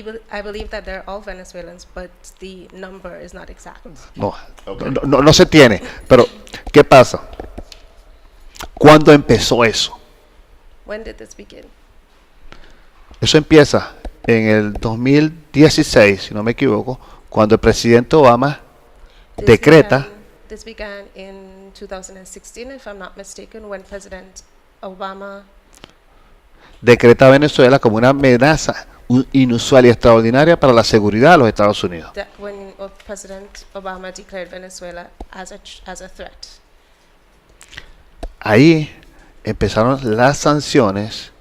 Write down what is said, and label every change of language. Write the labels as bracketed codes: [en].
[en] I believe that they're all Venezuelans, but the number is not exact. [es] No se tiene. Pero, ¿qué pasa? ¿Cuándo empezó eso? [en] When did this begin? [es] Eso empieza en el 2016, si no me equivoco, cuando el presidente Obama decreta [en] This began in 2016, if I'm not mistaken, when President Obama [es] decreta a Venezuela como una amenaza inusual y extraordinaria para la seguridad de los Estados Unidos. [en] when President Obama declared Venezuela as a threat. [es] Ahí empezaron las sanciones